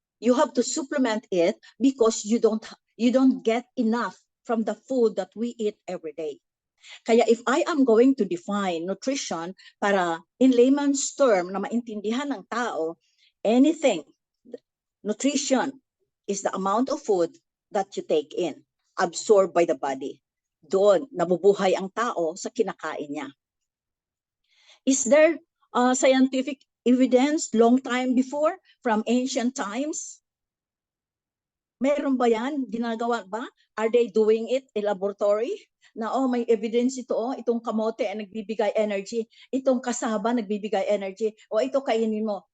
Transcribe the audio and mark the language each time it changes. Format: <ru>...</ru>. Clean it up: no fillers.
<en>You have to supplement it because you don't get enough from the food that we eat every day. Kaya if I am going to define nutrition para in layman's term</en> <tl>na maintindihan ng tao,</tl> <en>nutrition is the amount of food that you take in, absorbed by the body.</en> <tl>Doon, nabubuhay ang tao sa kinakain niya.</tl> <en>Is there scientific evidence long time before from ancient times?</en> <tl>Meron ba yan? Ginagawa ba?</tl> <en>Are they doing it in laboratory?</en> <tl>Na may evidence ito, itong kamote ay nagbibigay energy, itong kasaba nagbibigay energy, ito kainin mo.</tl>